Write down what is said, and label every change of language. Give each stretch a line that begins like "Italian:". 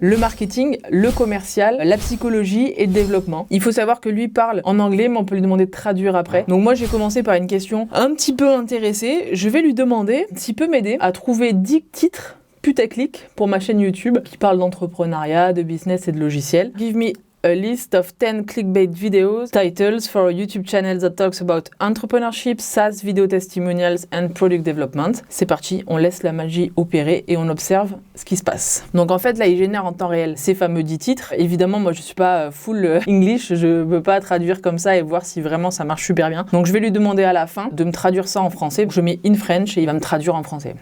French: Le marketing, le commercial, la psychologie et le développement. Il faut savoir que lui parle en anglais, mais on peut lui demander de traduire après. Donc moi, j'ai commencé par une question un petit peu intéressée. Je vais lui demander s'il peut m'aider à trouver 10 titres putaclic pour ma chaîne YouTube qui parle d'entrepreneuriat, de business et de logiciels.
English: Give me a list of 10 clickbait videos, titles for a YouTube channel that talks about entrepreneurship, SaaS, video testimonials and product development.
French: C'est parti, on laisse la magie opérer et on observe ce qui se passe. Donc en fait là, il génère en temps réel ces fameux 10 titres. Évidemment, moi je suis pas
English: full English,
French: je peux pas traduire comme ça et voir si vraiment ça marche super bien. Donc je vais lui demander à la fin de me traduire ça en français. Je mets
English: in French
French: et il va me traduire en français.